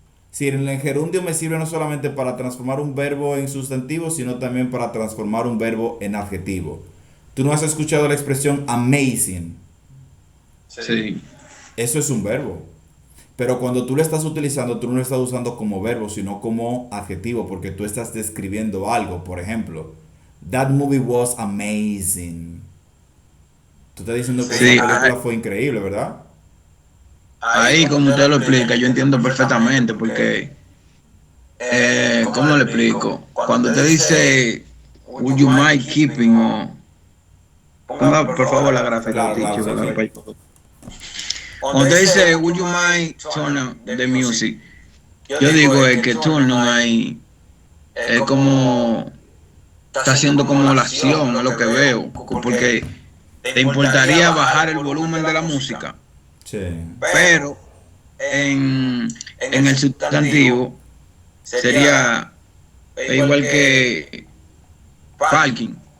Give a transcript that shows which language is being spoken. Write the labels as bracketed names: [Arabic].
[Spanish] Si el gerundio me sirve no solamente para transformar un verbo en sustantivo, sino también para transformar un verbo en adjetivo. ¿Tú no has escuchado la expresión amazing? Sí, Eso es un verbo. Pero cuando tú lo estás utilizando, tú no lo estás usando como verbo, sino como adjetivo, porque tú estás describiendo algo. Por ejemplo, [English] that movie was amazing. [Spanish] Tú estás diciendo que esa sí, película fue increíble, ¿verdad? ahí como usted lo explica, yo entiendo perfectamente porque, ¿cómo le explico? Cuando usted dice, [English] would you mind keeping [Spanish] o... Ponga por favor la gráfica, Claro, claro, [English] teacher, [Spanish] sí, ¿verdad? sí. Cuando usted dice, [English] would you mind turn on the music? [Spanish] Yo digo que turn on ahí es como, está haciendo como la acción, es lo que veo, porque te importaría bajar el volumen de la música, Sí. pero en el sustantivo sería igual que parking.